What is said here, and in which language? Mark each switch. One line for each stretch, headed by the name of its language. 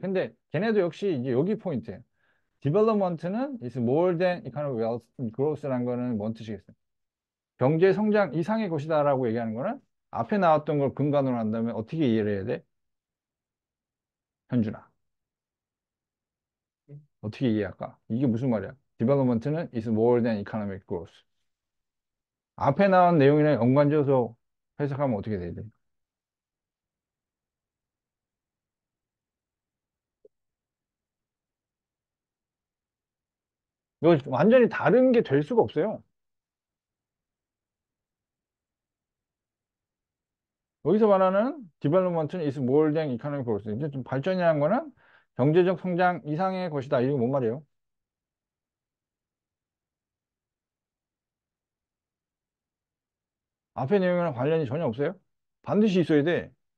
Korean: 근데 걔네도 역시 이제 여기 포인트예요. development는
English: is more than economic wealth, growth
Korean: 라는 거는 뭔 뜻이겠어요? 경제 성장 이상의 것이다라고 얘기하는 거는 앞에 나왔던 걸 근간으로 한다면 어떻게 이해를 해야 돼? 현준아. 어떻게 이해할까? 이게 무슨 말이야?
English: Development는 is more than economic growth.
Korean: 앞에 나온 내용이랑 연관지어서 해석하면 어떻게 돼야 돼? 이거 완전히 다른 게 될 수가 없어요. 여기서 말하는 development는
English: is more than economic growth.
Korean: 이제 좀 발전이라는 거는 경제적 성장 이상의 것이다. 이게 뭔 말이에요? 앞에 내용이랑 관련이 전혀 없어요? 반드시 있어야 돼.